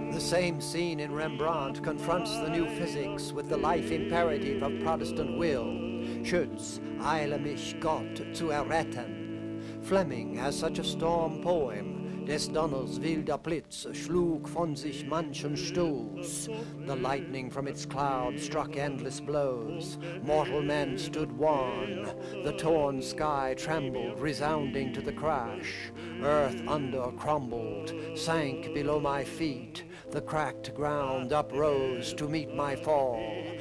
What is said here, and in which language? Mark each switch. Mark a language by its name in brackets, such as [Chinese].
[English] same scene in Rembrandt confronts the new physics with the life imperative of Protestant will. [German] Schütz, eile mich Gott zu erretten. [English] Fleming has such a storm poem. [German] Des Donners wilder Blitz schlug von sich manchen Stoß. [English] The lightning from its cloud struck endless blows. Mortal men stood wan. The torn sky trembled, resounding to the crash. Earth under crumbled, sank below my feet. The cracked ground uprose to meet my fall.